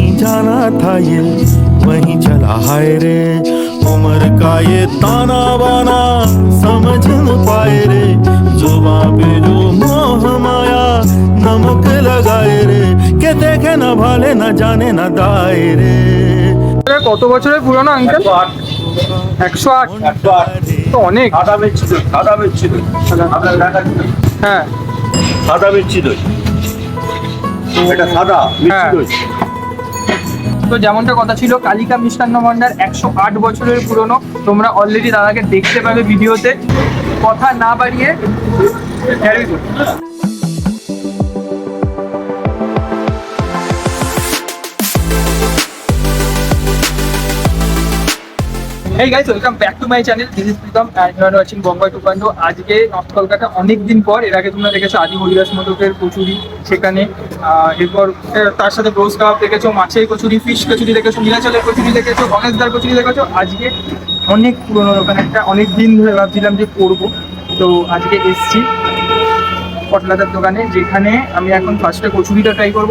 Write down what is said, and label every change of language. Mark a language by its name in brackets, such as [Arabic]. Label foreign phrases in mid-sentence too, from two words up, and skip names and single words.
[Hindi] जाना था ये वहीं चला हाय रे उम्र का ये ताना बाना समझ न पाए रे जुबां पे जो मोह माया नमक लगाए रे के देखे न भाले न जाने न दाए रे। [Bangla] কত বছরের পুরনো আঙ্কেল? 108। তো অনেক। সাদা মিষ্টি দই, সাদা মিষ্টি দই। হ্যাঁ, সাদা মিষ্টি দই, এটা সাদা মিষ্টি দই। তো যেমনটা কথা ছিল, কালিকা মিষ্টান্ন ভান্ডার 108 বছরের পুরনো। তোমরা অলরেডি দাদাকে দেখতে পাবে ভিডিওতে। কথা না বাড়িয়ে [English] Hey guys, welcome back to my channel. This is Pritam and you are watching Bombay 2.0। [Bangla] আজকে নর্থ কলকাতা অনেক দিন পর। এর আগে তোমরা দেখেছো আদি হরিদাস মোদকের কচুরি, সেখানে এরপর তার সাথে ব্রোস কাবাব দেখেছো, মাছের কচুরি, ফিশ কচুরি দেখেছো, নীলাচলের কচুরি দেখেছো, গণেশদার কচুরি দেখেছো। আজকে অনেক পুরনো দোকান একটা, অনেক দিন ধরে ভাবছিলাম যে করবো, তো আজকে এসছি পটলাদার দোকানে, যেখানে আমি এখন ফার্স্টে কচুরিটা ট্রাই করবো।